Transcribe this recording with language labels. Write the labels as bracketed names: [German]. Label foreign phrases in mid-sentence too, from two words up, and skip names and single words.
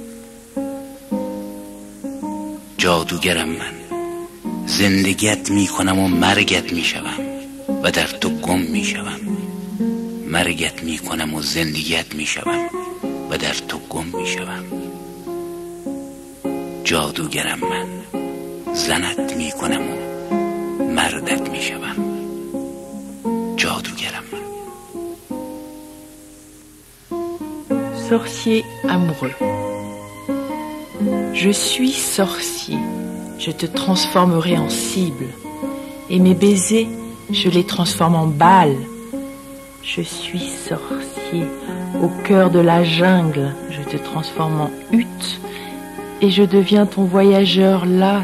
[Persian] جادوگرم من زندگیت می کنم و مرگت می شوم و در تو گم می شوم، مرگت می کنم و زندگیت می شوم و در تو گم می شوم. جادوگرم من زنت می کنم و مردت می شوم. جادوگرم من. [French] Sorcier amoureux. Je suis sorcier, je te transformerai en cible, et mes baisers, je les transforme en balles. Je suis sorcier, au cœur de la jungle, je te transforme en hutte, et je deviens ton voyageur las.